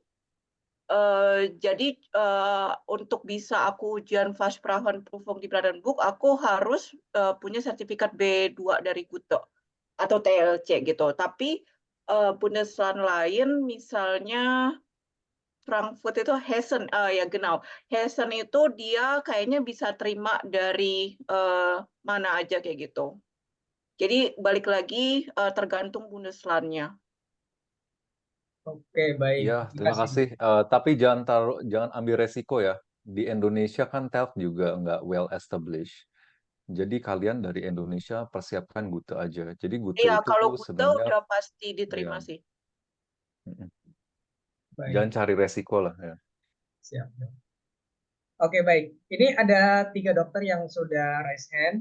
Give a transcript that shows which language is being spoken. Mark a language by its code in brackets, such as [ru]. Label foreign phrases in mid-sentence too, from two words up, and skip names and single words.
[id] Jadi untuk bisa aku ujian Fachsprachenprüfung di Brandenburg, aku harus punya sertifikat B2 dari Gute atau TLC gitu. Tapi Bundesland lain misalnya Frankfurt itu Hessen, ya genau. Hessen itu dia kayaknya bisa terima dari mana aja kayak gitu. Jadi balik lagi tergantung Bundeslandnya. Oke, baik. Iya, terima kasih. Tapi jangan ambil resiko ya. Di Indonesia kan TELC juga nggak [en] well established. [id] Jadi kalian dari Indonesia persiapkan Gute aja. Jadi Gute Iya, itu kalau Gute sebenarnya udah pasti diterima ya, sih. jangan Baik, cari resiko lah ya. siap. Oke, baik. Ini ada 3 dokter yang sudah [en] raise hand.